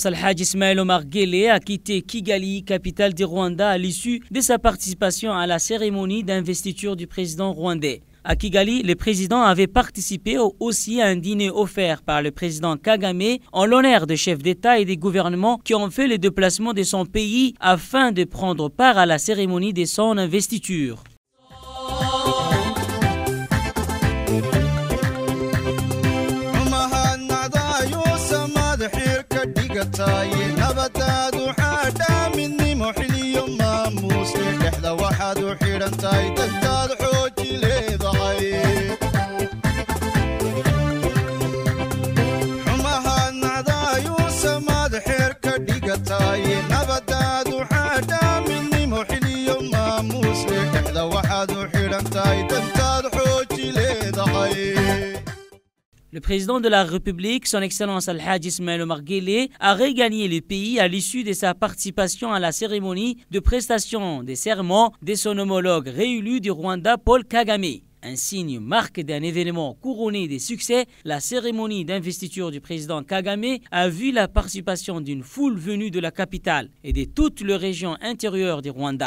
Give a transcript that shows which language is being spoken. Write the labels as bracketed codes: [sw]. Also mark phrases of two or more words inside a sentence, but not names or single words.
[fr] Al-Hajj Ismaël Omar Guelleh, a quitté Kigali, capitale du Rwanda, à l'issue de sa participation à la cérémonie d'investiture du président rwandais. À Kigali, le président avait participé aussi à un dîner offert par le président Kagame en l'honneur des chefs d'État et des gouvernements qui ont fait le déplacement de son pays afin de prendre part à la cérémonie de son investiture. [so] nabadaadu xaadhaa midnimo xiliyo maamuus dhexda waxaad u xidhantahay dantaad xooji leedahay xumahaad nacdaayuu samaad xeer ka dhigataay nabadaadu xaadhaa midnimo xiliyo maamuus dhexda waxaad u xidhantahay dantaad xooji leedahay. [fr] Le président de la République, son Excellence Al-Hajj Ismaël Omar Guelleh, a regagné le pays à l'issue de sa participation à la cérémonie de prestation des serments de son homologue réélu du Rwanda, Paul Kagame. Un signe marque d'un événement couronné de succès, la cérémonie d'investiture du président Kagame a vu la participation d'une foule venue de la capitale et de toutes les régions intérieures du Rwanda.